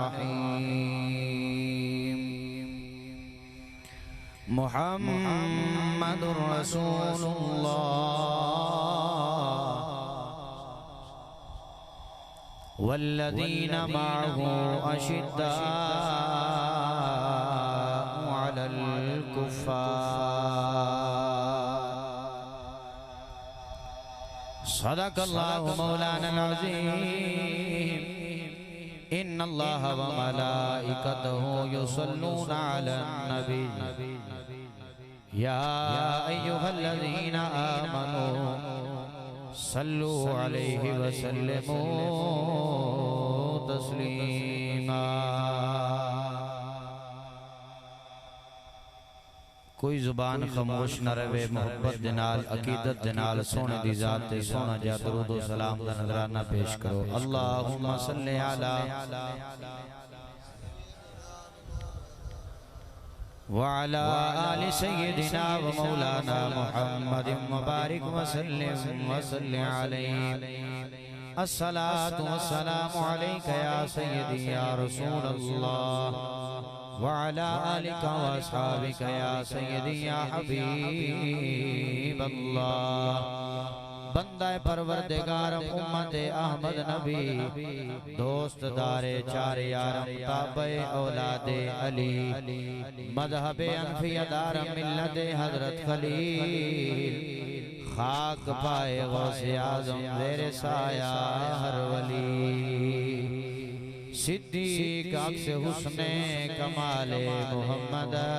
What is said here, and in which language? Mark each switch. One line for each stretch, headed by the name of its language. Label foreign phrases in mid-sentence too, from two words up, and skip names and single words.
Arabic: رحيم محمد رسول الله والذين معه أشداء على الكفار صدق الله مولانا العظيم إن الله وملائكته يصلون على النبي يا أيها الذين آمنوا صلوا عليه وسلموا تسليما.
Punjabi: کوئی زبان خاموش نہ رہے، محبت دے نال عقیدت دے نال سوہنے دی ذات تے سوہنا جا درود و سلام دا نذرانہ پیش کرو.
Arabic: اللهم صل على وعلى آل سيدنا ومولانا محمد وبارك وسلم وصل عليه. الصلاة والسلام عليك يا سيدي يا رسول الله وعلى آلك وأصحابك يا سيدي يا حبيب الله.
Persian: بندهٔ پروردگار امت احمد نبی دوست دارِ چار یارم تابعِ اولادِ علی مذهبِ حنفیه دار ملت حضرت خلیل خاک پای غوث اعظم زیر سایهٔ هر ولی صدیق عکس حسن کمال محمد